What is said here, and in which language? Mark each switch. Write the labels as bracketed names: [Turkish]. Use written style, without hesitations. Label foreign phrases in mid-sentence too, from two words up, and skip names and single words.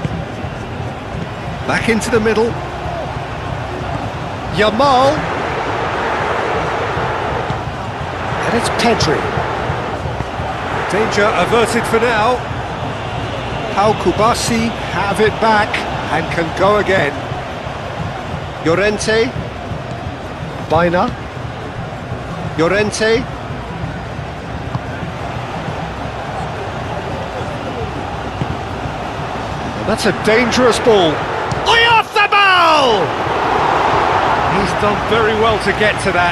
[English] Back into the middle. Yamal. And it's Pedri. Danger averted for now. How Cubarsí have it back and can go again. Llorente. Baina. Llorente. That's a dangerous ball. Oyarzabal! He's done very well to get to that.